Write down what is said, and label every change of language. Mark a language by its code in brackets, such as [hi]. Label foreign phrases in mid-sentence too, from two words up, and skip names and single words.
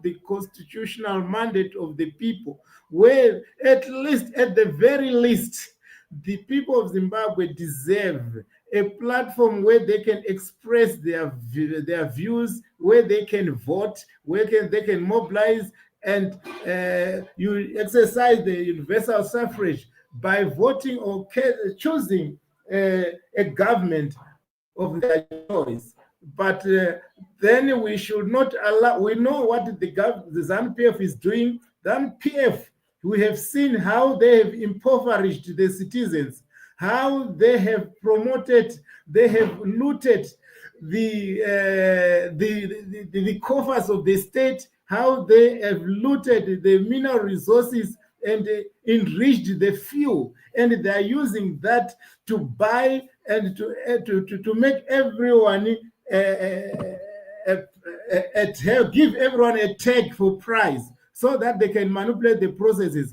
[en] the constitutional mandate of the people, where at the very least, the people of Zimbabwe deserve a platform where they can express their views, where they can vote, where they can mobilize, and you exercise the universal suffrage by voting or choosing a government of their choice. But then we should not allow, we know what the ZANU-PF is doing. ZANU-PF, we have seen how they have impoverished the citizens, how they have promoted, they have looted the coffers of the state, how they have looted the mineral resources and enriched the few, and they are using that to buy and to make everyone give everyone a tag for price, so that they can manipulate the processes.